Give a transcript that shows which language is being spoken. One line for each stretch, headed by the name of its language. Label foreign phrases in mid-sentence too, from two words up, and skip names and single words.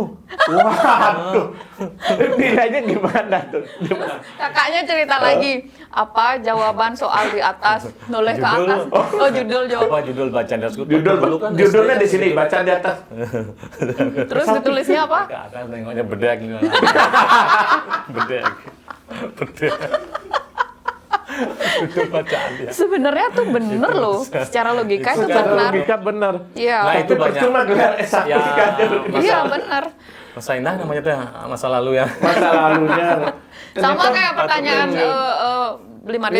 Indonesian: Waduh. Nilainya gimana tuh? Gimana? Kakaknya cerita lagi, apa jawaban soal di atas, noleh ke Judul. atas. Oh, judul jawab. Apa judul bacaan dasku? Judul Dulu kan judulnya SD di sini, baca di atas. Terus ditulisnya apa? Ke atas nengoknya bedek nih. Bedek. Bedek. Itu bacaan dia. Sebenarnya tuh bener loh, secara logika itu Secara benar. logika benar. Iya. Nah, itu Tapi banyak. percuma gelar S1 Ya, kan. Iya benar. Masa indah namanya tuh masa lalu ya. Masa lalunya. Sama Ternyata- kayak pertanyaan beli made